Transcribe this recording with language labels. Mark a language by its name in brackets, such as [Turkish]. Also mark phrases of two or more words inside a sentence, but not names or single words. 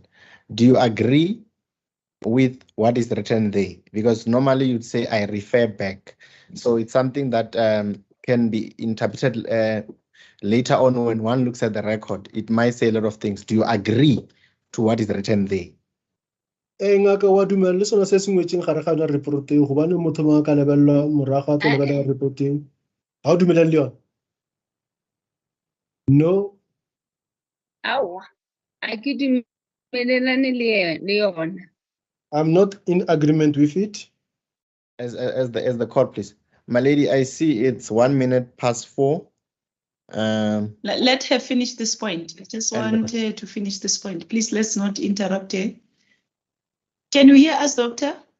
[English] Do you agree with what is written there? Because normally you'd say I refer back. So it's something that can be interpreted later on when one looks at the record. It might say a lot of things. Do you agree to what is written there? [Northern Sotho] Ngaka wa dumela le sona se se ngwetseng gare ga yona reporteng gobane motho mongwe ka lebelela morago a tlo lebelela reporteng. Ha o dumelane le yona? No. Aowa, a ke dumelelane le yona. [English] I'm not in agreement with it. As the court, please. My lady, I see it's 1 minute past 4. Let her finish this point. I just want her to finish this point. Please, let's not interrupt her. Can you hear us, Doctor?